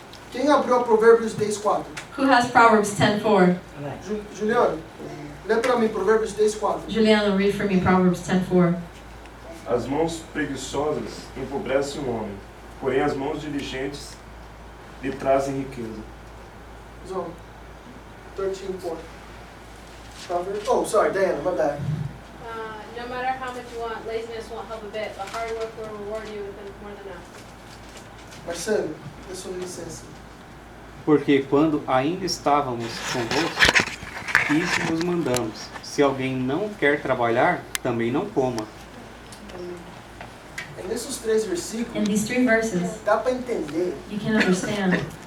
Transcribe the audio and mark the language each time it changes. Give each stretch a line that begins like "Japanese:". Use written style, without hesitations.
Portuguese: Quem abriu a Provérbios 10:4?
English: Who has Proverbs 10:4?
Portuguese: Juliano, lê para mim Provérbios 10:4.
English: Juliano, read for me Proverbs 10:4.
Portuguese: As mãos preguiçosas empobrecem o homem, porém as mãos diligentes lhe trazem riqueza.
English: So, 13:4. Proverbs. Oh, sorry, Diana, my bad. No matter how much you want, laziness won't help a bit, but hard work will reward you with more than enough.
Portuguese: Marcelo, dê sua licença. Porque quando ainda estávamos convosco, isso vos mandamos. Se alguém não quer trabalhar, também não coma. Nesses 3
English: In
Portuguese: versículos,
English: these 3 verses,
Portuguese: dá para entender
English: you can understand